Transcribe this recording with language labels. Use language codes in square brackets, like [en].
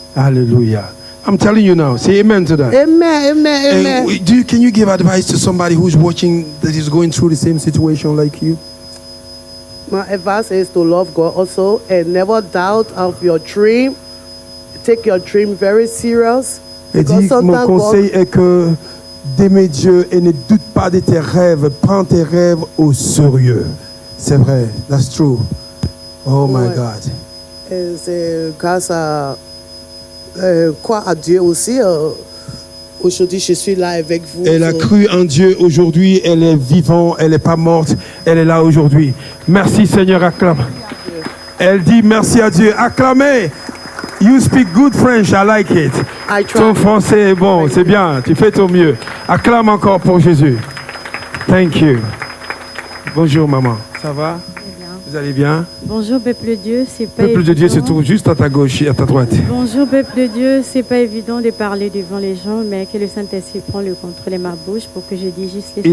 [en] Hallelujah. I'm telling you now. Say amen to that. Amen, amen, amen. Can you give advice to somebody who's watching that is going through the same situation like you? My advice is to love God also and never doubt of your dream. Take your dream very serious. [fr] Et dit, mon conseil est que d'aimer Dieu et ne doute pas de tes rêves. Prends tes rêves au sérieux. C'est vrai. [en] That's true. Oh my God. [fr] Et c'est grâce à croire à Dieu aussi. Aujourd'hui, je suis là avec vous. Elle a cru en Dieu aujourd'hui. Elle est vivante. Elle n'est pas morte. Elle est là aujourd'hui. Merci Seigneur. Acclame. Elle dit merci à Dieu. Acclamez. [en] You speak good French, I like it. [fr] Ton français est bon, c'est bien, tu fais ton mieux. Acclame encore pour Jésus. [en] Thank you. [fr] Bonjour maman, ça va? Vous allez bien? Bonjour peuple de Dieu, c'est pas Peuple de Dieu se trouve juste à ta gauche et à ta droite. Bonjour peuple de Dieu, c'est pas évident de parler devant les gens, mais que le Saint-Esprit prend le contrôle de ma bouche pour que je dise juste l'essentiel.